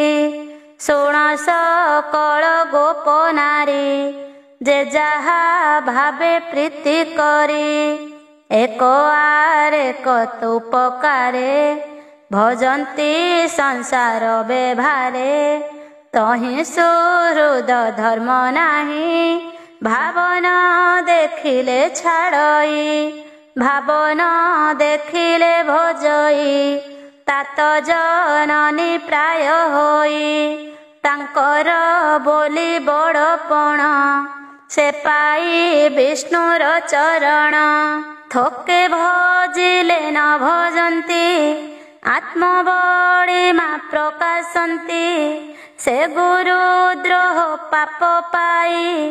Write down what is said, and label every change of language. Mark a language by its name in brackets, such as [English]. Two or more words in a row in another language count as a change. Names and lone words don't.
[Odia] ଶୁଣ ସକଳ ଗୋପ ନାରୀ ଯେ ଯାହା ଭାବେ ପ୍ରୀତି କରି, ଏକ ଆରେକ ତୁପକାରେ ଭଜନ୍ତି ସଂସାର ବେଭାରେ। ତହିଁ ସୁହୃଦ ଧର୍ମ ନାହିଁ ଭାବନ ଦେଖିଲେ ଛାଡ଼ଇ, ଭାବନ ଦେଖିଲେ ଭଜଇ ତାତ ଜନନୀ ପ୍ରାୟ ହୋଇ ତାଙ୍କର ବୋଲି ବଡ଼ପଣ ସେ ପାଇ ବିଷ୍ଣୁର ଚରଣ ଥୋକେ ଭଜିଲେ ନ ଭଜନ୍ତି ଆତ୍ମବଡ଼ିମା ପ୍ରକାଶନ୍ତି ସେ ଗୁରୁଦ୍ରୋହ ପାପ ପାଇ